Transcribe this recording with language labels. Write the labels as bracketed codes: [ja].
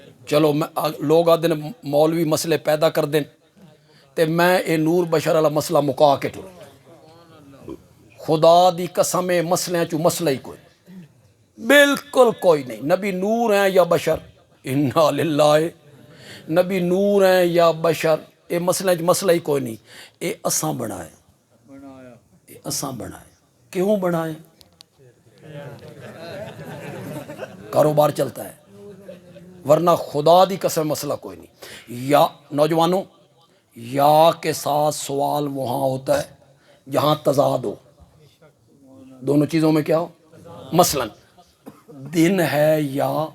[pa] چلو لوگ آدھے مولوی مسئلے پیدا کر دیں تے میں اے نور بشر والا مسئلہ مکا کے ٹر. خدا دی قسم مسئلے چو مسئلہ ہی کوئی بالکل کوئی نہیں. [ur] نبی نور ہیں یا بشر؟ انا للہ. [pa] نبی نور ہیں یا بشر؟ اے مسئلے چ مسئلہ ہی کوئی نہیں. اے اساں بنایا، اے اساں بنایا. کیوں بنایا؟ [ur] کاروبار چلتا ہے، [pa] ورنہ خدا دی قسم مسئلہ کوئی نہیں۔ [ur] یا نوجوانوں، یا کے ساتھ سوال وہاں ہوتا ہے جہاں تضاد ہو، دونوں چیزوں میں کیا ہو، مثلا دن ہے یا